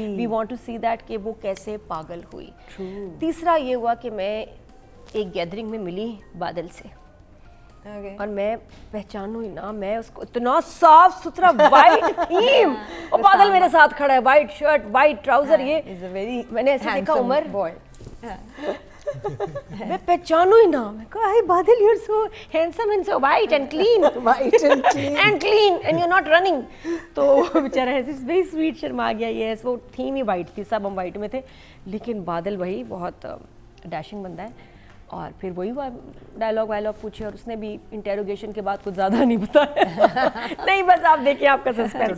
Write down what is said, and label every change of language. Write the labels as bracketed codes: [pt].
[ur] We want to see that کہ وہ کیسے پاگل ہوئی. تیسرا یہ ہوا کہ میں ایک گیدرنگ میں ملی بادل سے، اور میں پہچانوں ہی نہ، میں اس کو اتنا صاف ستھرا وائٹ تھیم، اور بادل میرے ساتھ کھڑا ہے، وائٹ شرٹ وائٹ ٹراؤزر، یہ میں نے ایسے دیکھا عمر، میں پہچانوں ہی نہ. [en] میں کہا hey badal you're so handsome and so white and clean and clean and you're not running. [ur] تو بیچارہ ایسے ویری سویٹ شرما گیا. یس وہ تھیم ہی وائٹ تھی، سب ہم وائٹ میں تھے، لیکن بادل وہی بہت ڈیشنگ بندہ ہے. اور پھر وہی ہوا، ڈائلاگ وائلاگ پوچھے، اور اس نے بھی انٹیروگیشن کے بعد کچھ زیادہ نہیں بتایا. نہیں بس آپ دیکھیں آپ کا سسپینس.